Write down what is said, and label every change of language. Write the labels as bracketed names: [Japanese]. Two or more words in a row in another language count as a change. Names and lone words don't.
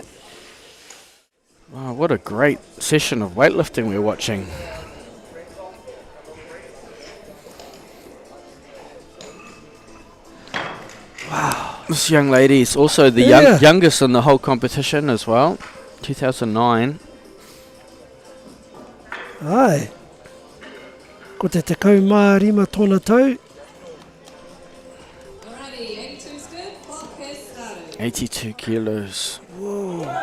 [English] Wow, what a great session of weightlifting we're watching. Wow. This young lady is also the youngest in the whole competition as well. 2009. [Māori] Ai. Ko te kaumā tōna tau. [English] Alrighty, 82's good. 82 kilos. Whoa.